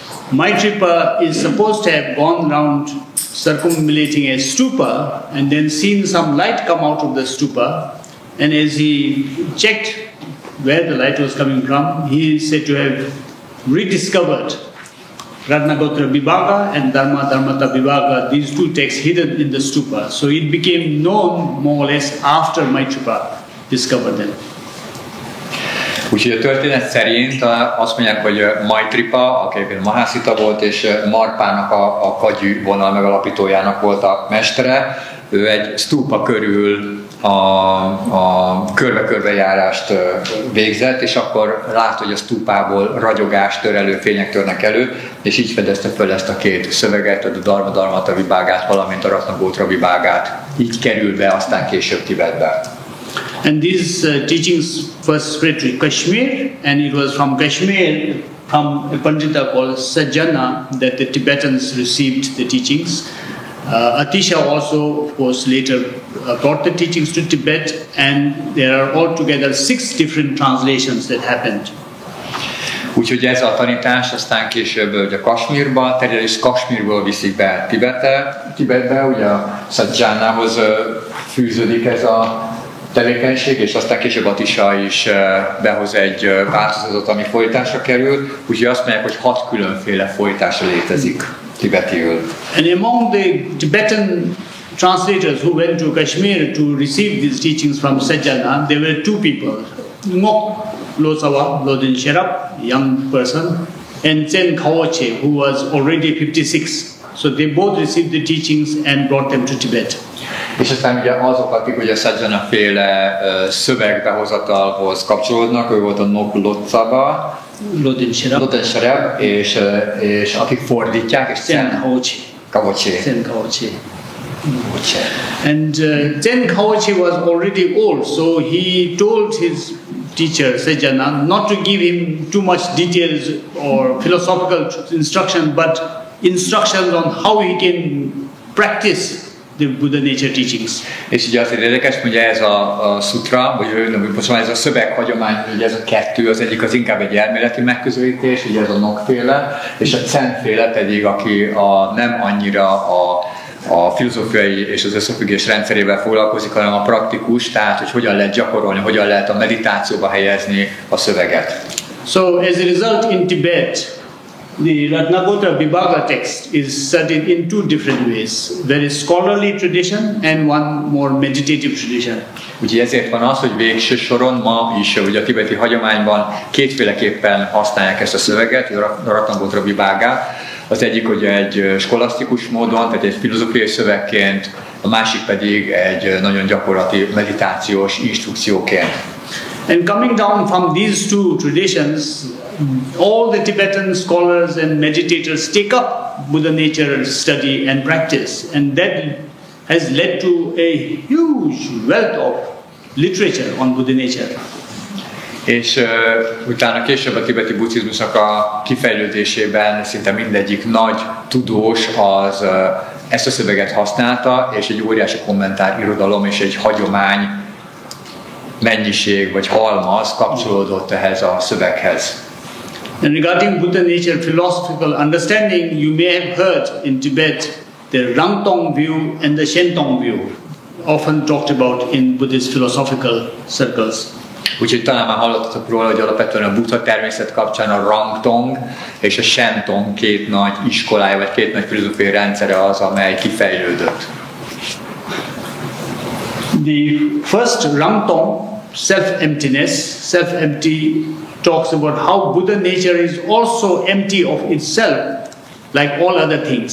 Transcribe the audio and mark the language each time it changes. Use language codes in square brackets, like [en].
[en] Maitripa is supposed to have gone around circumambulating a stupa and then seen some light come out of the stupa, and as he checked where the light was coming from, he is said to have rediscovered Ratnagotra Vibhaga and Dharmata Vibhaga, these 2 texts hidden in the stupa. So it became known more or less after Maitripa discovered them. [hu] Úgyhogy a történet szerint azt mondják, hogy Maitripa, aki egyébként Mahāsita volt, és Marpának a Kagyu vonal megalapítójának volt a mestere, ő egy stupa körül a körbe-körbe járást végzett, és akkor látta, hogy a stúpából ragyogás, törelő fények törnek elő, és így fedezte föl ezt a két szöveget, a Dharma-dharmata vibágát, valamint a Ratnagótra vibágát. Így kerül be aztán később Tibetbe. [en] And these teachings first spread to Kashmir, and it was from Kashmir, from a Pandita called Sajjana, that the Tibetans received the teachings. Atisha also, of course, later brought the teachings to Tibet, and there are altogether 6 different translations that happened. [hu] Úgyhogy ez a tanítás aztán később ugye Kasmírba terjed, és Kasmírból viszik be Tibetbe, ugye a Sajjánához fűződik ez a tevékenység, és aztán később Atisha is behoz egy változatot, ami fordításra kerül, úgyhogy azt mondják, hogy 6 különféle fordítása létezik tibetiül. [en] And among the Tibetan translators who went to Kashmir to receive these teachings from Sajjana, there were 2 people, Ngok Losawa, Lodin Sherab, young person, and Tsen Kawache, who was already 56. So they both received the teachings and brought them to Tibet. [hu] És aztán ugye azok, akik ugye Sajjana féle szövegbehozatalhoz kapcsolódnak, ő volt a Nok Lotsaba, Lodin Sherab, és akik fordítják, és Tsen Kawache. [en] And Tsen Kawache was already old, so he told his teacher Sajjana not to give him too much details or philosophical instruction, but instructions on how he can practice the Buddha nature teachings. [hu] És ugye azért érdekes, hogy ez a sutra, vagy ez a szöveghagyomány, ugye ez a 2, az egyik az inkább egy elméleti megközelítés, ugye ez a Nok-féle, és a Tsen-féle pedig, aki nem annyira a filozófiai és az összefüggés rendszerével foglalkozik, hanem a praktikus, tehát hogy hogyan lehet gyakorolni, hogyan lehet a meditációba helyezni a szöveget. [en] So as a result in Tibet, the Ratnagota Vibhaga text is studied in 2 different ways. There is scholarly tradition and one more meditative tradition. [hu] Úgyhogy ezért van az, hogy végső soron ma is ugye a tibeti hagyományban 2-féleképpen használják ezt a szöveget, a Ratnagota Vibhagát. Az egyik ugye egy skolasztikus módon, tehát egy filozófiai szövegként, a másik pedig egy nagyon gyakorlati meditációs instrukcióként. [en] And coming down from these 2 traditions, all the Tibetan scholars and meditators take up Buddha nature study and practice, and that has led to a huge wealth of literature on Buddha nature. [hu] És utána később a tibeti buddhizmusnak a kifejlődésében szinte mindegyik nagy tudós az ezt a szöveget használta, és egy óriási kommentár irodalom és egy hagyomány mennyiség vagy halmaz kapcsolódott ehhez a szöveghez. [en] And regarding Buddha nature philosophical understanding, you may have heard in Tibet the Rangtong view and the Shentong view, often talked about in Buddhist philosophical circles. [hu] Úgyhogy talán már hallottatok róla, hogy alapvetően a Buddha-természet kapcsán a Rangtong és a Shentong 2 nagy iskolája, vagy 2 nagy filozófiai rendszere az, amely kifejlődött. [en] The first Rangtong, self-emptiness, self-empty, talks about how Buddha nature is also empty of itself, like all other things.